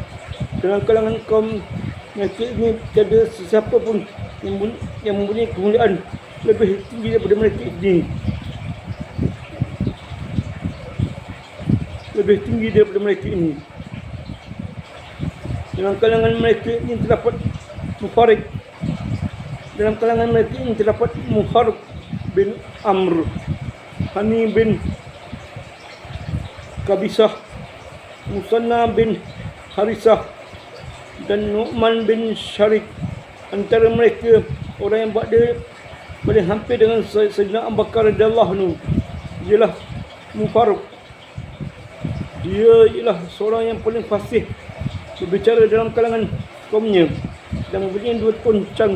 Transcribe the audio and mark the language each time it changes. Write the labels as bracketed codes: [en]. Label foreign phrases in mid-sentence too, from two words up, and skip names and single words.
[ms] Dalam kalangan kaum mereka ini tiada sesiapa pun yang mempunyai kemuliaan lebih tinggi daripada mereka ini. Dalam kalangan mereka ini terdapat Mufarik. Dalam kalangan mereka ini terdapat Muharib bin Amr, Hani bin Kabisah, Musanna bin Harisah dan Nu'man bin Syarik. Antara mereka orang yang buat dia paling hampir dengan Sayyidina Abu Bakar [ar] رضي الله عنه [ms] ialah Mufarraq. Dia ialah seorang yang paling fasih berbicara dalam kalangan kaumnya dan mempunyai dua toncang.